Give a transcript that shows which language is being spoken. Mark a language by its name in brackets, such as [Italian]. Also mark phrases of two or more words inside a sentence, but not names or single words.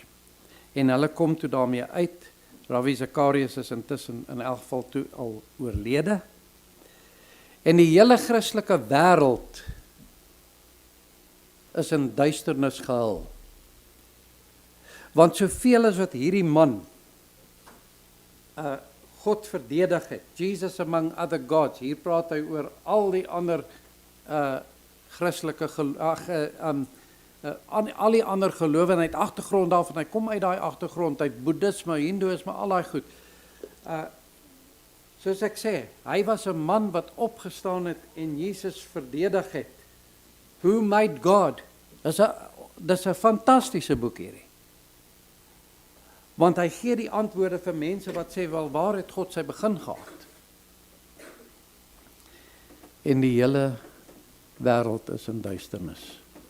[Afrikaans] En hulle kom toe daarmee uit. Ravi Zacharias is intussen in elk geval toe al oorlede. En die hele Christelike wêreld is in duisternis gehul. Want soveel as wat hierdie man God verdedig het, Jesus among other gods, hier praat hy oor al die ander Christelike al die ander gelowe, en hy het agtergrond daarvan, hy kom uit daai agtergrond, uit boeddhisme, hindoeïsme, al daai goed. Soos ek sê, hy was 'n man wat opgestaan het en Jesus verdedig het. Who made God? Dis 'n fantastiese boek hierdie. Want hy gee die antwoorde vir mense wat sê, wel, waar het God sy begin gehad? En die hele wêreld is in duisternis.